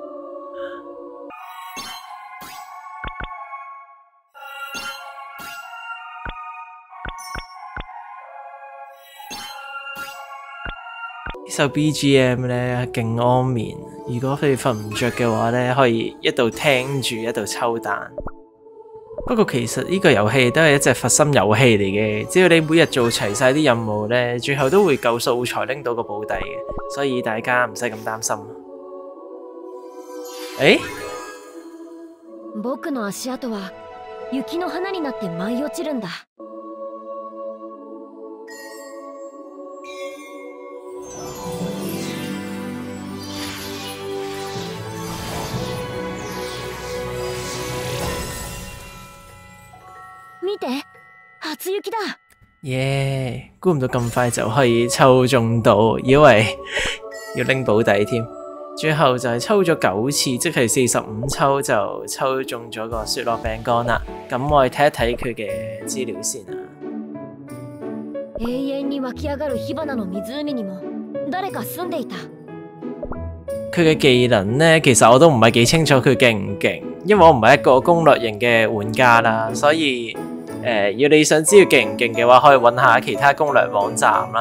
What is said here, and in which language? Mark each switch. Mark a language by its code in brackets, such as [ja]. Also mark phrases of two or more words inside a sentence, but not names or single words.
[yue] 呢首 BGM 呢，勁安眠，如果佢哋瞓唔着嘅話呢，可以一度聽住一度抽蛋。不過其實呢個遊戲都係一隻佛心遊戲嚟嘅，只要你每日做齊晒啲任務呢，最後都會夠素材拎到個保底嘅，所以大家唔使咁擔心。 [ja] 僕の足跡は雪の花になって舞い落ちるんだ。見て、初雪だ。耶！ [yue] 估唔到咁快就可以抽中到，以為要拎保底添。最後就係抽咗9次，即係45抽就抽中咗個雪落餅乾啦。咁我哋睇一睇佢嘅資料先啊。 [ja] 永遠に湧き上がる火花の湖にも誰か住んでいた。 [yue] 佢嘅技能呢，其實我都唔係幾清楚佢勁唔勁，因為我唔係一個攻略型嘅玩家啦，所以要你想知佢勁唔勁嘅話，可以揾下其他攻略網站啦。